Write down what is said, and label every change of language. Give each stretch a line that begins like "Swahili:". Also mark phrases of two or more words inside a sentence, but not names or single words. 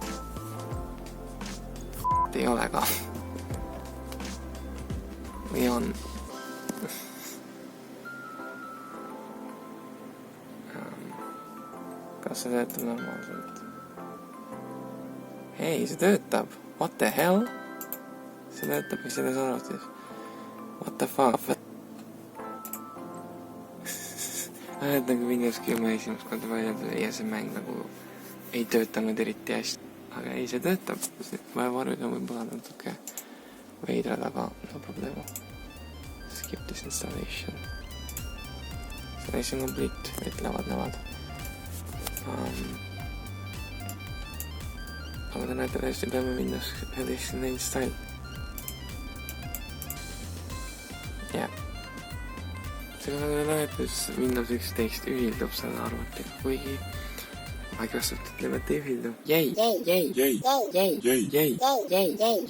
Estonian: Ei ole ka. Või on. Kas see töötab normaalselt? Hei, see töötab.
English: What the hell?
Estonian: See töötab ka selles arvutis.
English: What the fuck?
Estonian: Nagu Windows 10 esimest korda välja tuli ja see mäng nagu ei töötanud eriti hästi. Aga ei, see töötab. Vaja varjuda võib-olla natuke veidrad, aga
Spanish: no problema.
English: Skip this installation. Mission complete,
Estonian: ütlevad nemad. Aga te näete täiesti peame
English: Windows 11 install.
Estonian: Jah. See on nagu näetes Windows 11 ühildub selle arvutiga, kuigi Microsoft ütleb, et ei ühildu.